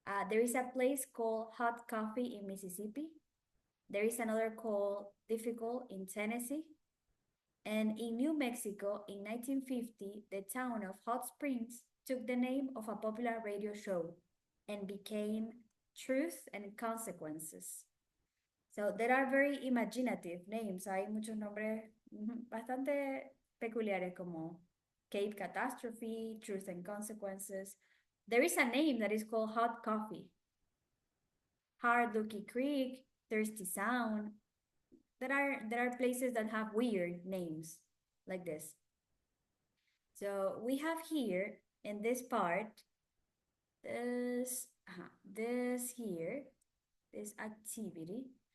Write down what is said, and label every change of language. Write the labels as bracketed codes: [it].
[en] There is a place called Hot Coffee in Mississippi. There is another called Difficult in Tennessee. And in New Mexico in 1950, the town of Hot Springs took the name of a popular radio show and became Truth and Consequences. So there are very imaginative names. [es] Hay muchos nombres bastante peculiares como Cape Catastrophe, Truth and Consequences. [en] There is a name that is called Hot Coffee. Hard Lucky Creek, Thirsty Sound. There are places that have weird names like this. So we have here in this part, this here, this activity.